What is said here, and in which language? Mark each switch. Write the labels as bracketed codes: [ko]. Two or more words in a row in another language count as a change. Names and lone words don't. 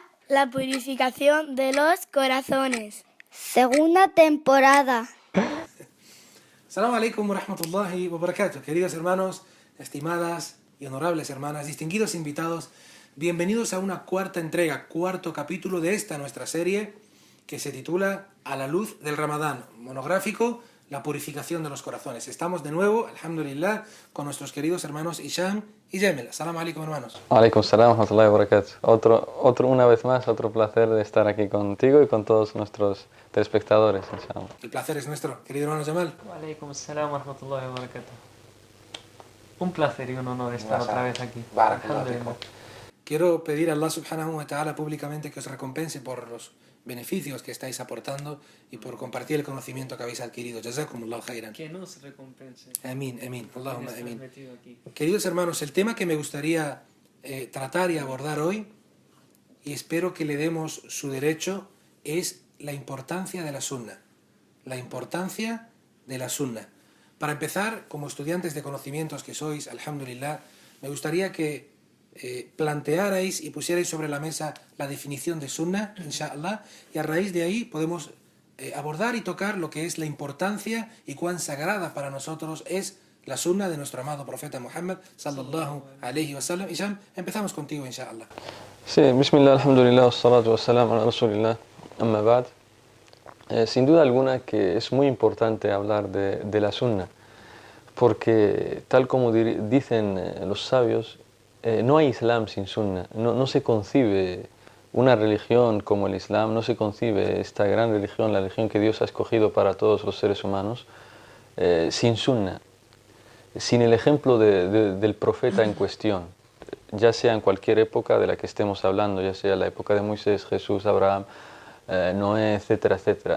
[es] La purificación de los corazones. Segunda temporada. [ar] السلام عليكم ورحمة الله وبركاته. [es] Queridos hermanos, estimadas y honorables hermanas, distinguidos invitados, bienvenidos a una cuarta entrega, cuarto capítulo de esta nuestra serie que se titula A la luz del Ramadán, monográfico, la purificación de los corazones. Estamos de nuevo, alhamdulillah, con nuestros queridos hermanos Hisham y Yemel. [ar] السلام عليكم, hermanos. عليكم السلام ورحمة الله وبركاته. [es] Una vez más, otro placer de estar aquí contigo y con todos nuestros telespectadores, inshallah. El placer es nuestro, querido hermano Jamal. [ar] عليكم السلام ورحمة الله وبركاته. [es] Un placer y un honor estar otra vez aquí. Alhamdulillah. Quiero pedir a Allah [ar] سبحانه وتعالى [es] públicamente que os recompense por los beneficios que estáis aportando y por compartir el conocimiento que habéis adquirido. [ar] جزاكم الله خيرا. [es] Que nos recompense. Amén, amén. Allahumma amén. Aquí. Queridos hermanos, el tema que me gustaría tratar y abordar hoy, y espero que le demos su derecho, es la importancia de la sunna. La importancia de la sunna. Para empezar, como estudiantes de conocimientos que sois, alhamdulillah, me gustaría que plantearais y pusierais sobre la mesa la definición de sunna, inshallah, y a raíz de ahí podemos abordar y tocar lo que es la importancia y cuán sagrada para nosotros es la sunna de nuestro amado profeta Muhammad [ar] صلى الله عليه وسلم. [es] Hisham, empezamos contigo, inshallah. [ar] Sí, بسم الله، الحمد لله، والصلاة والسلام على رسول الله، أما بعد. [es] Sin duda alguna que es muy importante hablar de la sunna, porque tal como dicen los sabios, no hay Islam sin sunna, no se concibe una religión como el Islam, no se concibe esta gran religión, la religión que Dios ha escogido para todos los seres humanos, sin sunna, sin el ejemplo del profeta en cuestión, ya sea en cualquier época de la que estemos hablando, ya sea la época de Moisés, Jesús, Abraham, Noé, etcétera, etcétera.